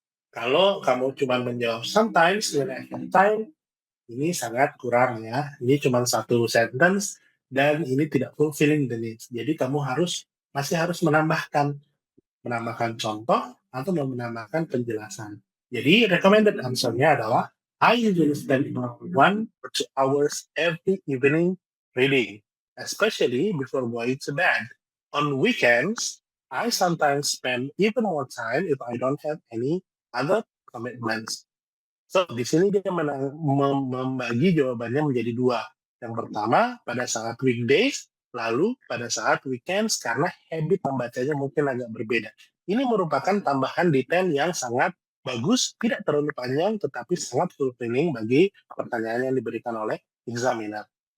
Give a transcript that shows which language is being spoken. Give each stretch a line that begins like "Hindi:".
Indonesian: Kalau kamu cuma menjawab
English: sometimes when I have time,
Indonesian: ini sangat kurang ya. Ini cuma satu sentence dan ini tidak
English: fulfilling the needs.
Indonesian: Jadi kamu masih harus menambahkan contoh atau menambahkan penjelasan. Jadi recommended answer-nya adalah
English: I usually spend about 1 or 2 hours every evening reading, especially before going to bed. On weekends, I sometimes spend even more time if I don't have any other commitments.
Indonesian: So, di sini dia membagi jawabannya menjadi dua. Yang pertama, pada saat weekdays, lalu pada saat weekends, karena habit membacanya mungkin agak berbeda. Ini merupakan tambahan detail yang sangat bagus, tidak terlalu panjang, tetapi sangat fulfilling bagi pertanyaan yang diberikan oleh examiner.